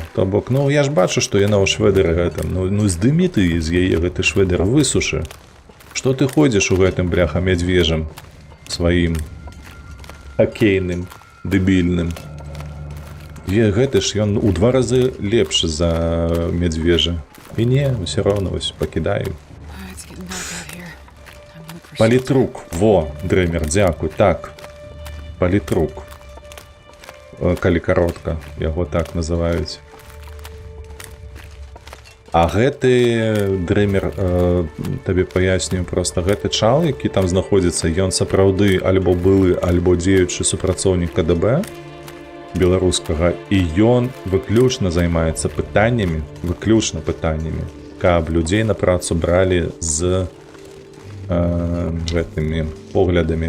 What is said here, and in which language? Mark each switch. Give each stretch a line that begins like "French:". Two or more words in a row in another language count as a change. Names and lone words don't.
Belarusian: То бок, ну я ж бачу, што яна ў шведарэ гэтым. Ну здымі ты з яе гэты шведар, высушы. Што ты ходзіш у гэтым, бляха, медвежам сваім хакейным, дэбільным. Гэты ж ён у 2 разы лепш за медвежа. І не, ўсё роўна вось пакідаю.
English: Oh, it's getting dark out here. I'm gonna push
Belarusian: Палітрук. Во, Дрэмер, дзякуй. Так. Палітрук. Калі каротка, яго так называюць. А гэты Дрэмер, табе паясню, проста гэты чал, які там знаходзіцца, ён сапраўды альбо былы, альбо дзеючы супрацоўнік КДБ беларускага, і ён выключна займаецца пытаннямі, каб людзей на працу бралі з гэтымі поглядамі.